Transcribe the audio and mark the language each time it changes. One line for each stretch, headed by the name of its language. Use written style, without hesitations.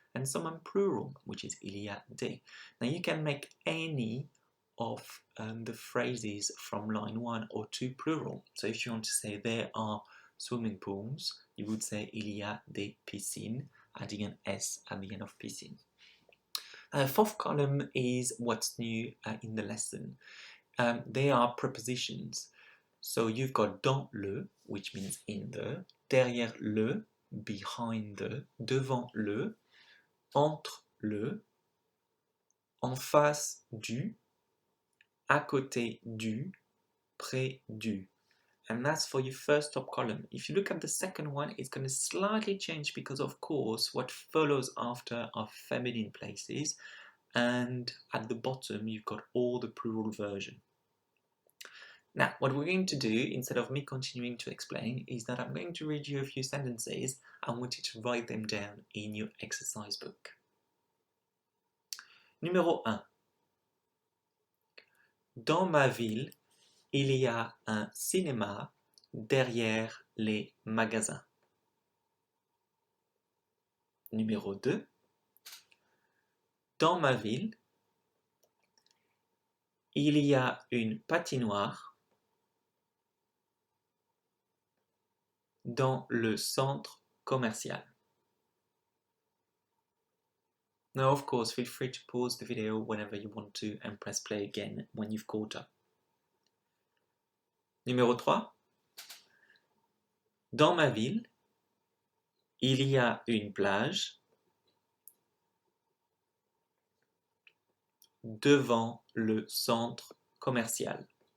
English: And some are plural, which is
French: il y a des.
English: Now, you can make any of the phrases from line 1 or 2 plural. So if you want to say there are swimming pools, you would say
French: il y a des piscines,
English: adding an S at the end of piscine. Fourth column is what's new in the lesson. They are prepositions. So you've got
French: dans le,
English: which means in the,
French: derrière le,
English: behind the,
French: devant le, entre le, en face du, à côté du, près du.
English: And that's for your first top column. If you look at the second one, it's going to slightly change because, of course, what follows after are feminine places. And at the bottom, you've got all the plural version. Now, what we're going to do, instead of me continuing to explain, is that I'm going to read you a few sentences. I want you to write them down in your exercise book.
French: Numéro 1. Dans ma ville, il y a un cinéma derrière les magasins. Numéro 2. Dans ma ville, il y a une patinoire dans le centre commercial.
English: Now, of course, feel free to pause the video whenever you want to and press play again when you've caught up.
French: Numéro 3. Dans ma ville, il y a une plage devant le centre commercial.